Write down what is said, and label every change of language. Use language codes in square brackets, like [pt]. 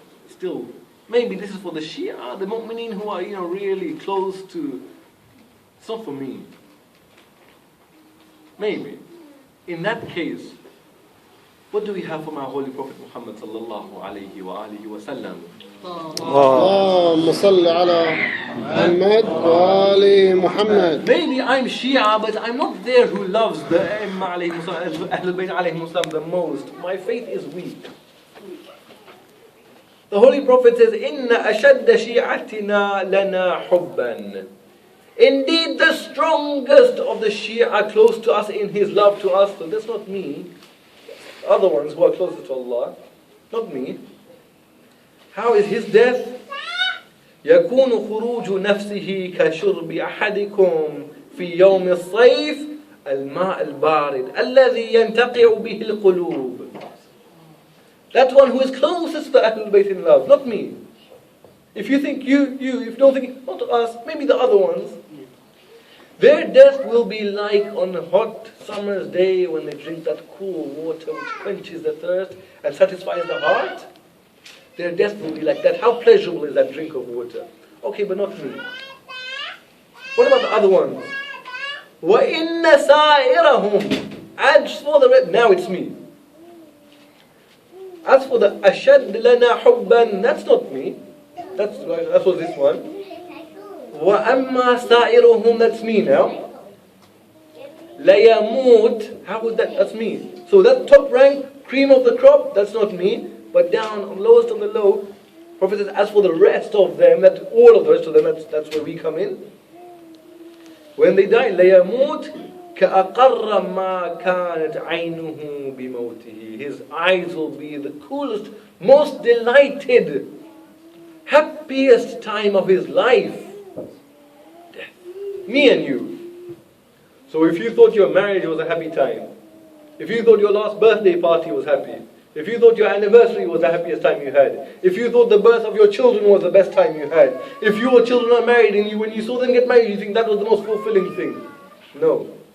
[en] Still, maybe this is for the Shia, the mu'mineen who are, really close to. It's not for me. Maybe. In that case, what do we have from our Holy Prophet Muhammad sallallahu alayhi wa alihi wa sallam? [ar] اللهم صل على محمد وآل محمد. [en] Maybe I'm Shia, but I'm not there who loves the AhlulBait alayhim salam the most. My faith is weak. The Holy Prophet says, [ar] إِنَّ أَشَدَّ شِيعَتِنَا لَنَا حُبًّا. [en] Indeed, the strongest of the Shia are close to us in his love to us. So that's not me. Other ones who are closer to Allah, not me. How is his death? [ar] يكون خروج نفسه كشرب أحدكم في يوم الصيف الماء البارد الذي ينتقع به القلوب. [en] That one who is closest to Ahlul Bayt in love, not me. If you think if you don't think not us, maybe the other ones. Their death will be like on a hot summer's day when they drink that cool water which quenches the thirst and satisfies the heart. Their death will be like that. How pleasurable is that drink of water? Okay, but not me. What about the other ones? [ar] وَإِنَّ سَائِرَهُمْ. [en] As for the rest, now it's me. As for the [ar] أَشَدْ لَنَا حُبًّا, [en] that's not me. That was this one. [ar] وَأَمَّا سَائِرُهُمْ, [en] that's me now. [ar] لَيَمُوتْ, [en] how would that, that's me. So that top rank, cream of the crop, that's not me. But down, lowest of the low, Prophet says, as for the rest of them, that all of the rest of them, that's where we come in. When they die, [ar] لَيَمُوتْ كَأَقَرَّ مَا كَانَتْ عَيْنُهُ بِمَوْتِهِ. [en] His eyes will be the coolest, most delighted, happiest time of his life. Death. Me and you. So if you thought your marriage was a happy time, if you thought your last birthday party was happy, if you thought your anniversary was the happiest time you had, if you thought the birth of your children was the best time you had, if your children are married and when you saw them get married, you think that was the most fulfilling thing. No.